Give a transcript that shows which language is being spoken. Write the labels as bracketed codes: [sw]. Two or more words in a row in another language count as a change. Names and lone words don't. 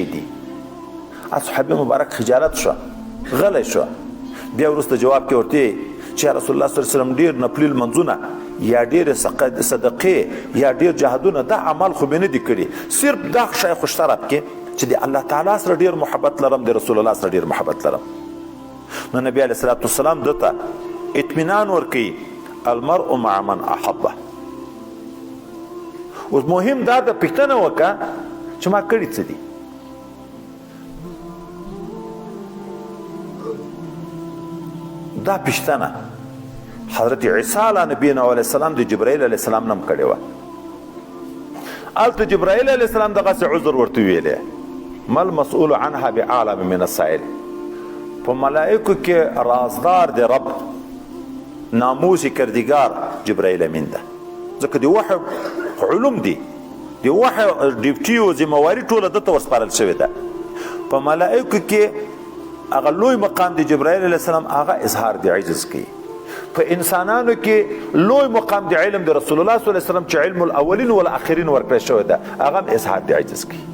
[ps] دي صحابي مبارک خجالت شو غلی شو بیا وروسته جواب کې ورته چې رسول الله صلی الله علیه وسلم ډیر نفلی منځونه یا ډیر صدقې یا ډیر جهادونه دا عمل خو به نه دي کړي صرف دا شی خو شرط کې چې د الله تعالی سره ډیر محبت لرم د رسول الله سره ډیر محبت لرم نو نبی [ar] علیه الصلاة والسلام [ps] دته اطمینان ورکوي [ar] المرء مع من احبه [ps] اوس مهم دا د پوښتنه وکړه چې ما کړي څه دي دا پوښتنه حضرت عیسی [ar] علیه نبینا علیه السلام [ps] د جبرائیل [ar] علیه السلام [ps] نم کړې وه هلته جبرائیل [ar] علیه السلام [ps] دغسې عذر ورته ویلی [ar] مل مسئول عنها بعالم من السائل [ps] په ملائکو کې رازدار د رب ناموسي کردګار جبرائیل امین ده ځکه د وحی علوم دي د وحی ډیوټي او ذمواري ټوله دته ورسپارل شوې ده په ملائکو کې هغه لوی مقام د جبرائیل [ar] علیه السلام [ps] هغه اظهار د عجز کوي په انسانانو کې لوی مقام د علم د رسول الله [ar] صلی الله علیه وسلم [ps] چې [ar] علم الاولین والآخرین [ps] ورکړی شوی ده هغه هم اظهار د عجز کوي.